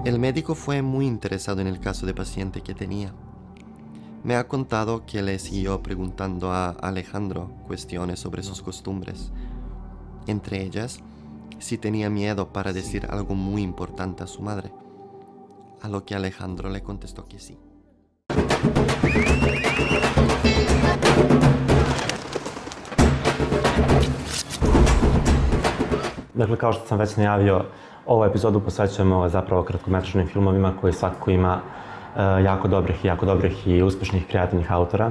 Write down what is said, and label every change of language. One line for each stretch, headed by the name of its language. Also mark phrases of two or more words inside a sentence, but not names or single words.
Spanish: El médico fue muy interesado en el caso de paciente que tenía. Me ha contado que le siguió preguntando a Alejandro cuestiones sobre sus costumbres. Entre ellas, si tenía miedo para decir algo muy importante a su madre. A lo que Alejandro le contestó que sí.
Serbian: Dakle, kao što sam već najavio, ovu epizodu posvećujemo zapravo kratkometražnim filmovima koji svakako ima jako dobrih i uspešnih kreativnih autora.